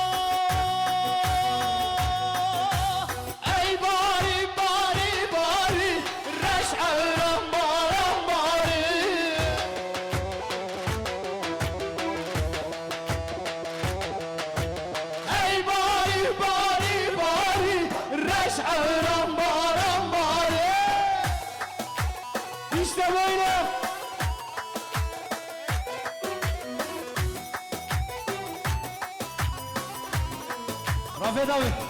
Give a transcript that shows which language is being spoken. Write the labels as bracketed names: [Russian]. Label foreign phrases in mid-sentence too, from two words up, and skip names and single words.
[Kurdish] Ey bari bari bari reş'aran baran bari. Ey bari bari bari reş'aran baran bari. [Turkish] İşte böyle. Rafet abi.